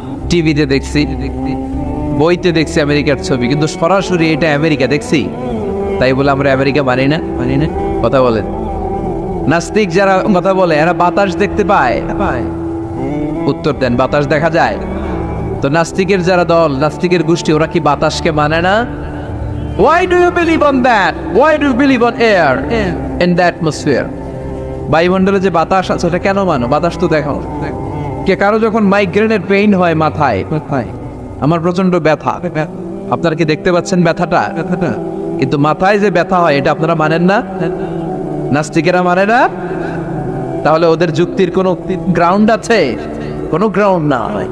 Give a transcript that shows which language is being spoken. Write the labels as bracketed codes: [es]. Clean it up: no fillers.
[bn] টিভিতে দেখছি, বইতে দেখছি আমেরিকার ছবি, কিন্তু সরাসরি এটা আমেরিকা দেখছি? তাই বলে আমরা আমেরিকা মানি না? কথা বলেন। নাস্তিক যারা কথা বলে, এরা বাতাস দেখতে পায়? উত্তর দেন, বাতাস দেখা যায়? তো নাস্তিকের যারা দল, নাস্তিকের গোষ্ঠী, ওরা কি বাতাসকে মানে না? [en] Why do you believe on that? Why do you believe on air and the atmosphere? [bn] বায়ুমণ্ডলে যে বাতাস আছে ওটা কেন মানো? বাতাস তো দেখো। কে কারো যখন মাইগ্রেনের পেইন হয় মাথায়, আমার প্রচন্ড ব্যথা, আপনারা কি দেখতে পাচ্ছেন ব্যথাটা? কিন্তু মাথায় যে ব্যথা হয় এটা আপনারা মানেন না? নাস্তিকেরা মানে না? তাহলে ওদের যুক্তির কোনো গ্রাউন্ড আছে? কোনো গ্রাউন্ড না।